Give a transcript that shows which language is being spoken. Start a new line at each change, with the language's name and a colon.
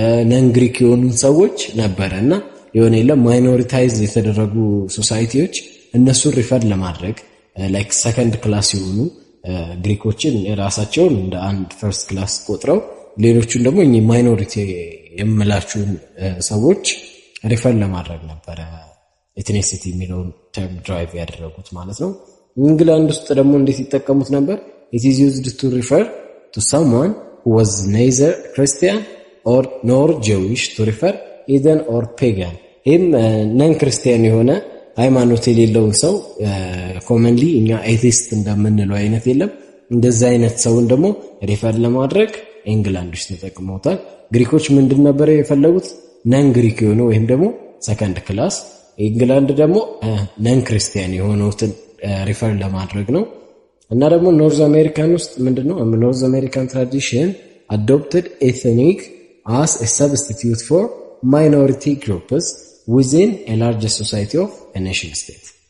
Amharic: ነን ግሪክ የሆኑ ሰዎች ነበርና የሆነ የለም ማይኖሪታይዝ የተደረጉ ሶሳይቲዎች እነሱን ሪፈር ለማድረግ ላይክ ሰከንድ ክላስ የሆኑ ግሪኮችን ራሳቸውን እንደ አንድ ፈርስት ክላስ ቆጥረው ሌሎቹን ደግሞ እኚህ ማይኖሪቲ የምላችሁን ሰዎች ሪፈር ለማድረግ ነበር ኤትኒሲቲ የሚለውን ተርም ድራይቭ ያደረጉት ማለት ነው። እንግላንድ ውስጥ ደግሞ እንዴት ይጠቀሙት ነበር?
English: it is used to refer to someone who was neither Christian or nor Jewish to refer heathen or pagan.
Amharic: ይህም ነን ክርስቲያን የሆነ ሃይማኖት የሌለውን ሰው ኮመንሊ እኛ ኤቲስት እንደምንለው አይነት የለም እንደዛ አይነት ሰውን ደግሞ ሪፈር ለማድረግ ኢንግላንድ ውስጥ ተጠቅመውታል። ግሪኮች ምንድን ነበር የፈለጉት? ነን ግሪክ የሆነ ወይም ደግሞ ሰከንድ ክላስ፣ ኢንግላንድ ደግሞ ነን ክርስቲያን የሆኑትን ሪፈር ለማድረግ ነው። እና ደግሞ ኖርዝ አሜሪካን ውስጥ ምንድነው ኖርዝ አሜሪካን ትራዲሽን
English: adopted ethnic as a substitute for minority groups within a larger society of a nation state.